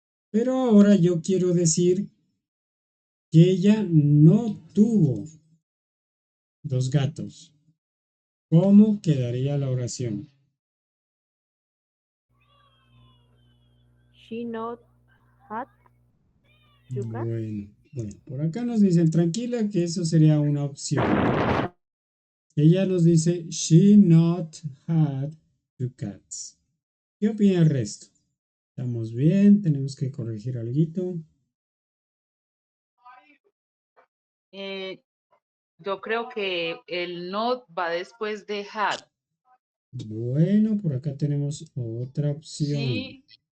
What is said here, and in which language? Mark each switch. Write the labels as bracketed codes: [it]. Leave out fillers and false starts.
[es] Pero ahora yo quiero decir que ella no tuvo 2 gatos. ¿Cómo quedaría la oración? [en] She not had 2 cats. [es] Bueno, por acá nos dicen tranquila que eso sería una opción, ¿no? Ella nos dice [en] she not had 2 cats. [es] ¿Qué opina el resto? ¿Estamos bien? ¿Tenemos que corregir algo? Yo creo que el not va después de had. Bueno, por acá tenemos otra opción. [en] She